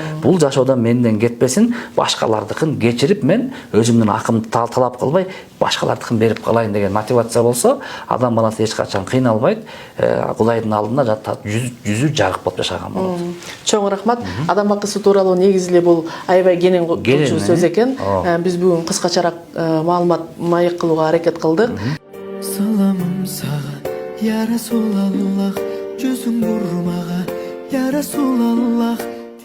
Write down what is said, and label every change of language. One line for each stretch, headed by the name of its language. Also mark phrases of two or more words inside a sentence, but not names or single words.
Kyrgyz: Бул жашоодон менден кетпесин, башкалардыкын кечирип мен өзүмдүн акымды талап кылбай башкалардыкын берип калайын деген мотивация болсо, адам баласы эч качан кыйналбайт, Кудайдын алдында жүзү жарык болуп жашаган болот. Чоң рахмат. Адам акысы тууралуу негизи эле бул аябай кенен кылчу сөз экен. Биз бүгүн кыскачараак маалымат маек кылууга аракет кылдык.
Azerbaijani: Salamım sağa ya Resulallah, gözüm vurmağa ya Resulallah.